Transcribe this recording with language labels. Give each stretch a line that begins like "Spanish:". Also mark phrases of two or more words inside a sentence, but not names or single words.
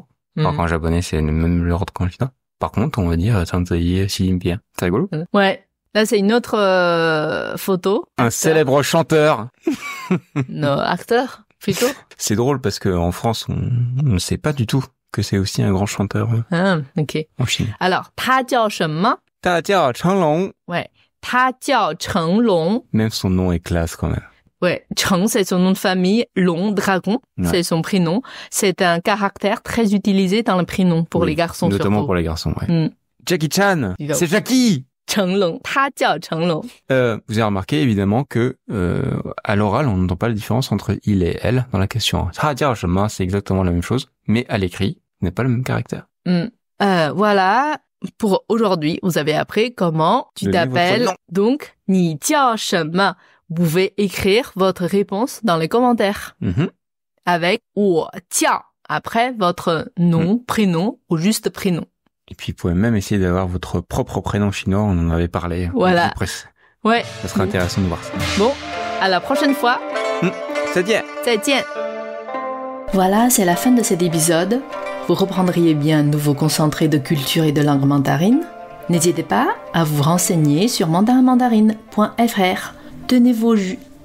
French: Alors qu'en japonais, c'est le même ordre qu'en chinois. Par contre, on va dire Sanzai Xi Jinping. C'est rigolo. Ouais. Là, c'est une autre photo. Un célèbre chanteur. Non, acteur, plutôt. C'est drôle parce que en France, on ne sait pas du tout que c'est aussi un grand chanteur. Ah, ok. En Chine. Alors,
Chinese: 他叫什么? 他叫成龙. Ouais. 他叫成龙.
French: Même son nom est classe quand même. Ouais. Cheng, c'est son nom de famille. Long, dragon, c'est son prénom. C'est un caractère très utilisé dans le prénom pour les garçons surtout. Notamment pour les garçons, ouais. Jackie Chan. C'est Jackie.
Chinese: 成龙, 他叫成龙.
French: Vous avez remarqué évidemment que à l'oral, on n'entend pas la différence entre il et elle dans la question.
Chinese: 他叫什么,
French: c'est exactement la même chose, mais à l'écrit, il n'a pas le même caractère. Voilà, pour aujourd'hui, vous avez appris comment tu t'appelles. Donc,
Chinese: 你叫什么?
French: Vous pouvez écrire votre réponse dans les commentaires. Avec
Chinese: 我叫
French: après votre nom, prénom ou juste prénom. Et puis, vous pouvez même essayer d'avoir votre propre prénom chinois. On en avait parlé. Voilà. Ouais. Ça serait intéressant de voir ça. Bon, à la prochaine fois.
Chinese: 再见. 再见.
French: Voilà, c'est la fin de cet épisode. Vous reprendriez bien un nouveau concentré de culture et de langue mandarine. N'hésitez pas à vous renseigner sur mandarinmandarine.fr. Tenez vos jus.